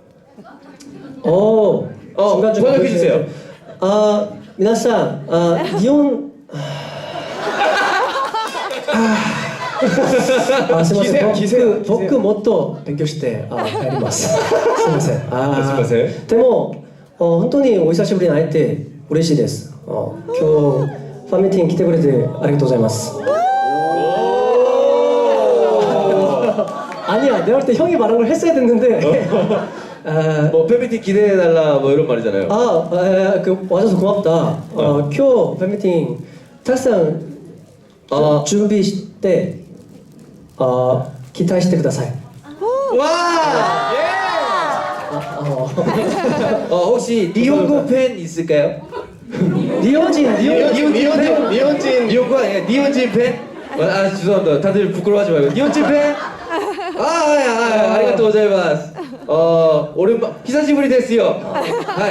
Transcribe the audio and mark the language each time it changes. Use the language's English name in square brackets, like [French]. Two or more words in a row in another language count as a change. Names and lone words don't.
[Korean] 중간중간 번역해 주세요. [Japanese] 皆さん、日本すいません。僕もっと勉強して帰ります。すいません。すいません。でも本当にお久しぶりに会えて嬉しいです。今日ファンミーティング来てくれてありがとうございます. [Korean] 아니야, 내가 볼 때 형이 말한 걸 했어야 됐는데. 뭐 팬미팅 기대해달라 뭐 이런 말이잖아요. 와줘서 고맙다. 今日ファンミーティングたくさん準備して期待してください. 와! 혹시 니혼고 팬 있을까요? 니혼과 아니야 니혼진 팬? 아 죄송합니다 다들 부끄러워하지 말고 니혼진 팬? [Japanese] ありがとうございます [Korean] 오랜만 [Japanese] 久しぶりですよ [Korean] 하이